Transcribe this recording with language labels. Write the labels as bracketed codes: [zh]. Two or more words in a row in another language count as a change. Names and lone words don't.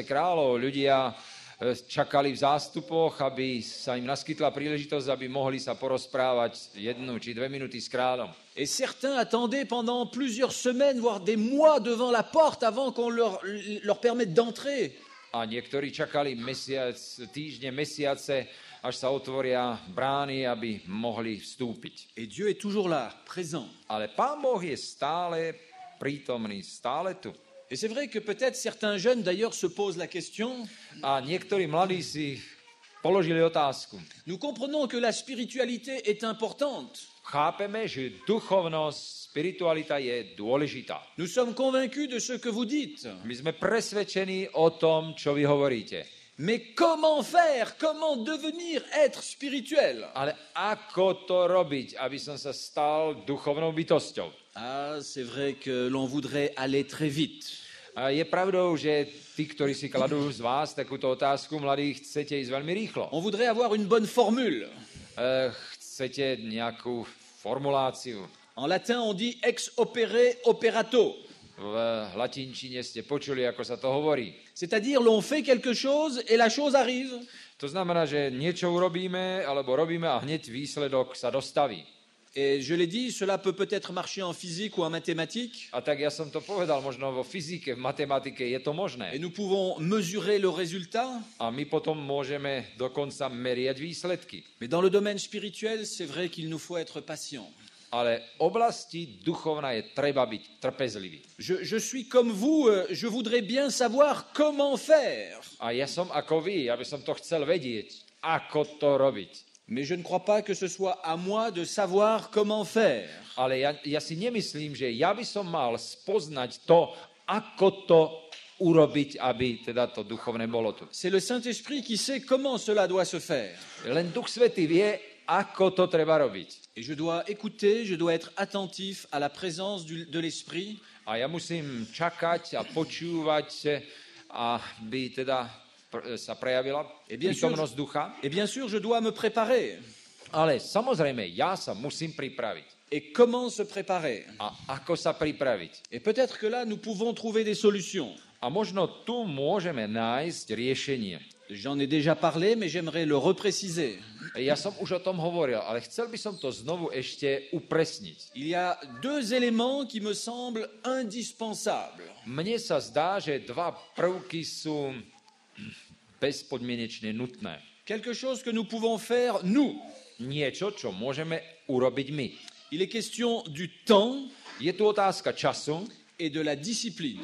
[sk] V čase kráľov ľudia čakali v zástupoch, aby sa im naskytla príležitosť, aby mohli sa porozprávať 1 či 2 minúty s kráľom. [fr] Et certains attendaient pendant plusieurs semaines, voire des mois devant la porte avant qu'on leur permette d'entrer. [sk] A niektorí čakali týždne, mesiace, až sa otvoria brány, aby mohli vstúpiť. [fr] Et Dieu est toujours là, présent. [sk] Ale Pán Boh je stále prítomný, stále tu. [fr] Et c'est vrai que peut-être certains jeunes d'ailleurs se posent la question. [sk] A niektorí mladí si položili otázku. [fr] Nous comprenons que la spiritualité est importante. [sk] Chápeme, že duchovnosť, spiritualita je dôležitá. [fr] Nous sommes convaincus de ce que vous dites. [sk] My sme presvedčení o tom, čo vy hovoríte. [fr] Mais comment faire? Comment devenir être spirituel? [sk] Ale ako to robiť, aby som sa stal duchovnou bytosťou? [fr] Ah, c'est vrai que l'on voudrait aller très vite. [sk] A je pravdou, že tí, ktorí si kladú z vás takúto otázku, mladí, chcete ísť veľmi rýchlo. [fr] On voudrait avoir une bonne formule. [sk] Chcete nejakú formuláciu. [fr] En latin, on dit [la] ex opere operato. [sk] V latinčine ste počuli, ako sa to hovorí. [fr] C'est-à-dire, l'on fait quelque chose et la chose arrive. [sk] To znamená, že niečo urobíme, alebo robíme a hneď výsledok sa dostaví. [fr] Et je l'ai dit, cela peut peut-être marcher en physique ou en mathématiques. [sk] A tak ja som to povedal, možno vo fyzike, v matematike je to možné. [fr] Et nous pouvons mesurer le résultat. [sk] A my potom môžeme dokonca meriať výsledky. [fr] Mais dans le domaine spirituel, c'est vrai qu'il nous faut être patient. [sk] Ale oblasti duchovná je treba byť trpezlivý. [fr] Je suis comme vous, je voudrais bien savoir comment faire. [sk] A ja som ako vy, aby som to chcel vedieť, ako to robiť. [fr] Mais je ne crois pas que ce soit à moi de savoir comment faire. [sk] Ale ja si nemyslím, že ja by som mal spoznať to, ako to urobiť, aby teda to duchovné bolo tu. [fr] C'est le Saint-Esprit qui sait comment cela doit se faire. [sk] Len Duch Svätý vie, ako to treba robiť. [fr] Et je dois écouter, je dois être attentif à la présence de l'Esprit. [sk] A ja musím čakať a počúvať, aby teda sa prejavila prítomnosť ducha. [fr] Et bien sûr, je dois me préparer. [sk] Ale samozrejme, ja sa musím pripraviť. [fr] Et comment se préparer? [sk] A ako sa pripraviť? [fr] Et peut-être que là, nous pouvons trouver des solutions. [sk] A možno tu môžeme nájsť riešenie. [fr] J'en ai déjà parlé, mais j'aimerais le repréciser. [sk] Ja som už o tom hovoril, ale chcel by som to znovu ešte upresniť. [fr] Il y a deux éléments qui me semblent indispensables. [sk] Mne sa zdá, že dva prvky sú bezpodmienečne nutné. [fr] Quelque chose que nous pouvons faire, nous. [sk] Niečo, čo môžeme urobiť my. [fr] Il est question du temps [sk] Je tu otázka času [fr] et de la discipline.